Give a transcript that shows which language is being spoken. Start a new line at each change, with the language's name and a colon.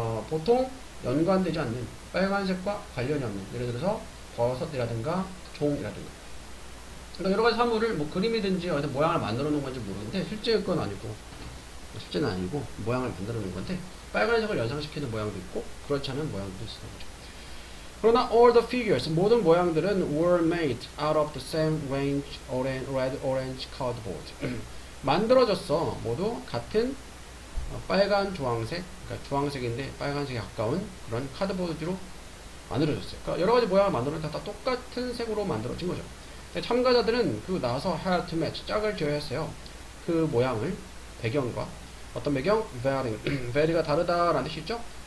Korean: 보통 연관되지 않는, 빨간색과 관련이 없는, 예를 들어서 버섯이라든가 종이라든가. 그러니까 여러 가지 사물을 뭐 그림이든지 어떤 모양을 만들어 놓은 건지 모르는데 실제일 건 아니고, 실제는 아니고 모양을 만들어 놓은 건데 빨간색을 연상시키는 모양도 있고 그렇지 않은 모양도 있는 거죠.
English: 그러나 all the figures,
Korean: 모든 모양들은
English: were made out of the same range red orange cardboard.
Korean: 만들어졌어. 모두 같은 빨간 주황색, 그러니까 주황색인데 빨간색에 가까운 그런 카드보드로 만들어졌어요. 그러니까 여러 가지 모양을 만들었는데 다 똑같은 색으로 만들어진 거죠. 참가자들은 그 나와서
English: had to match,
Korean: 짝을 지어야 했어요. 그 모양을, 배경과 어떤 배경? vary가 다르다라는 뜻이 있죠.